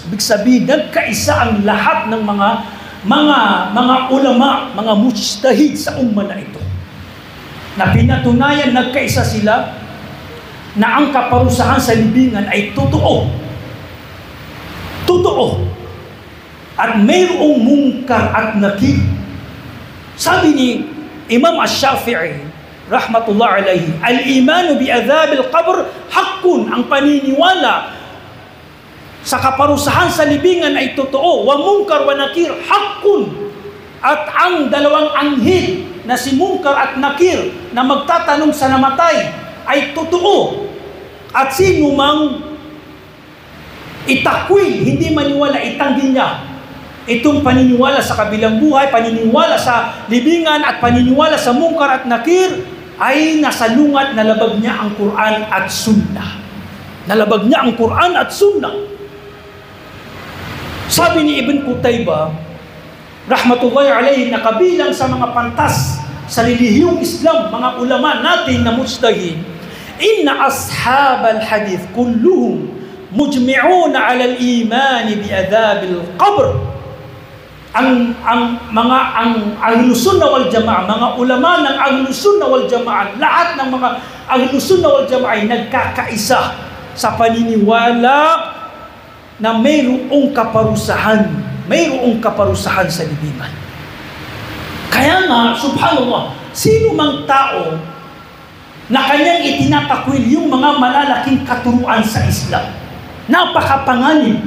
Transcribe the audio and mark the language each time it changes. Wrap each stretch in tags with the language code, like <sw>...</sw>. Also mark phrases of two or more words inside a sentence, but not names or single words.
<tl>Ibig sabihin, nagkaisa ang lahat ng mga ulama, mga mujtahid sa umma na ito. Na pinatunayan, nagkaisa sila na ang kaparusahan sa libingan ay totoo. Totoo. At mayroong mungkar at nakir. Sabi ni Imam Ash-Shafi'i,</tl> <ar>رحمة الله عليه, الإيمان بعذاب القبر حق,</ar> <tl>ang paniniwala sa kaparusahan sa libingan ay totoo,</tl> <ar>ومنكر ونكير حق,</ar> <tl>at ang dalawang anghel na si Munkar at Nakir na magtatanong sa namatay ay totoo, at sino mang itakwil, hindi maniwala, itanggi niya itong paniniwala sa kabilang buhay, paniniwala sa libingan at paniniwala sa Munkar at Nakir, ay nasalungat, nalabag niya ang Quran at Sunnah. Nalabag niya ang Quran at Sunnah. Sabi ni Ibn Qutaybah,</tl> <ar>رحمة الله عليه,</ar> <tl>na kabilang sa mga pantas sa relihiyong Islam, mga ulama natin na mujtahid,</tl> <ar>إن أصحاب الحديث كلهم مجمعون على الإيمان بعذاب القبر.</ar> <tl>Ang Ahlus Sunnah wal Jama'ah, mga ulama ng Ahlus Sunnah wal Jama'ah, lahat ng mga Ahlus Sunnah wal Jama'ah ay nagkakaisa sa paniniwala na mayroong kaparusahan sa libingan. Kaya nga, subhanallah, sino mang tao na kanyang itinatakwil yung mga malalaking katuruan sa Islam, napakapanganib.</tl>